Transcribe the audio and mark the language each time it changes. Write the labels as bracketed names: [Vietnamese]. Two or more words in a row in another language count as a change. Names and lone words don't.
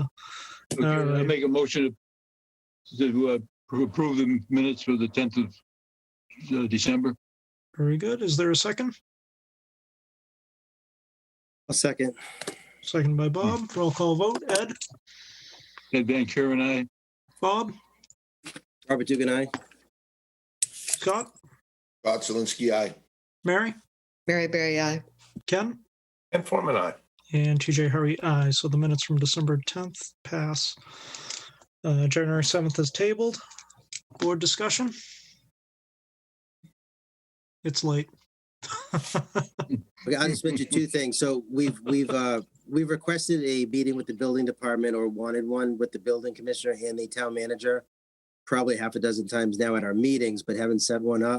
[English] Okay, All I right. make a motion to approve the minutes for the 10th of December. Very good. Is there a second? A second. Second by Bob. Roll call vote. Ed? Ed Van Kuren, aye. Bob? Robert Dugan, aye. Scott? Scott Zelinski, aye. Mary? Mary Berry, aye. Ken? Ken Forman, aye. And TJ Hurry, aye. So the minutes from December 10th pass. January 7th is tabled. Board discussion? It's late. Okay, I'll just mention 2 things. So we've requested a meeting with the building department, or wanted one with the building commissioner and the town manager, probably half a dozen times now at our meetings, but haven't set one up.